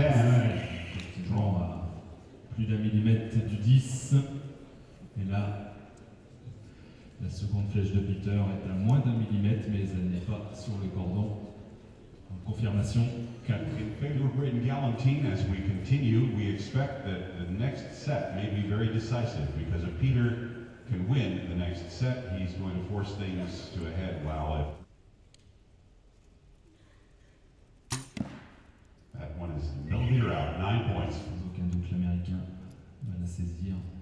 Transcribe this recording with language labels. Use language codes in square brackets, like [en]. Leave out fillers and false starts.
[fr] Effectivement, à plus d'un millimètre du 10. Et là, la seconde flèche de Peter est à moins d'un millimètre, mais elle n'est pas sur le cordon. Confirmation 4. [en] In favor of Braden Galantine, as we continue, we expect that the next set may be very decisive, because if Peter can win the next set, he's going to force things to a head. Wow. That one is a millimeter out, 9 points. [fr] Sans aucun doute, l'Américain va la saisir.